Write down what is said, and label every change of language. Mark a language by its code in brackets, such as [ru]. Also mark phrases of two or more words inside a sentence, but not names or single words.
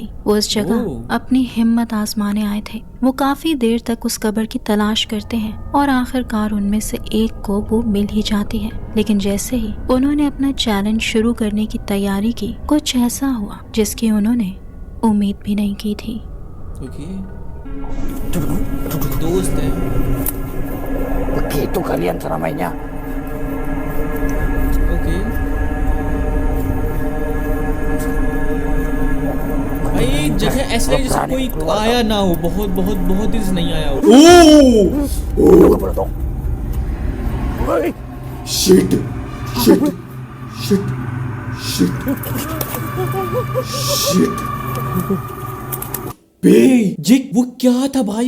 [hi] वो उस जगह अपनी हिम्मत आजमाने आए थे। वो काफी देर तक उस कब्र की तलाश करते हैं और आखिरकार उनमें से एक को वो मिल ही जाती है। लेकिन जैसे ही उन्होंने अपना चैलेंज शुरू करने की तैयारी की, कुछ ऐसा हुआ जिसकी उन्होंने उम्मीद भी नहीं की थी। ओके, दोस्त है। [id] Begitu kalian cara mainnya. [hi] ओके भाई, जगह ऐसे लगे जैसे कोई आया ना हो, बहुत बहुत बहुत दिन से नहीं आया हो। Woi, [en] shit shit shit shit shit [hi] बे, ये वो क्या था भाई?